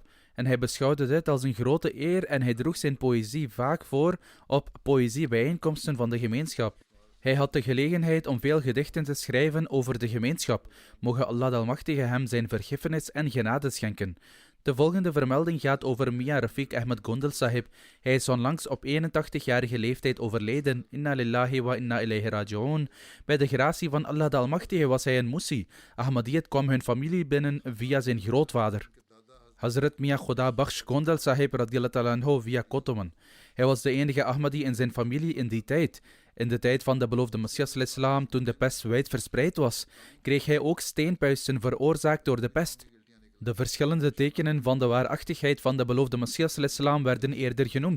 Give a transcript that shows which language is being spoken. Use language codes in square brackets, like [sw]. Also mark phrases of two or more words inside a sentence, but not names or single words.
[nl] En hij beschouwde dit als een grote eer en hij droeg zijn poëzie vaak voor op poëziebijeenkomsten van de gemeenschap. Hij had de gelegenheid om veel gedichten te schrijven over de gemeenschap. Moge Allah de Almachtige hem zijn vergiffenis en genade schenken. De volgende vermelding gaat over Mia Rafiq Ahmed Gondal Sahib. Hij is onlangs op 81-jarige leeftijd overleden. [ar] إنا لله وإنا إليه راجعون. [nl] Bij de gratie van Allah de Almachtige was hij een Musi. Ahmadiyyat kwam hun familie binnen via zijn grootvader, Hazrat Mia Khuda Bakhsh Gondal Sahib [ar] رضي الله تعالى عنه [nl] via Kotoman. Hij was de enige Ahmadi in zijn familie in die tijd. In de tijd van de beloofde Messias al-Islam, toen de pest wijd verspreid was, kreeg hij ook steenpuisten veroorzaakt door de pest. De verschillende tekenen van de waarachtigheid van de beloofde Messias al-Islam werden eerder genoemd.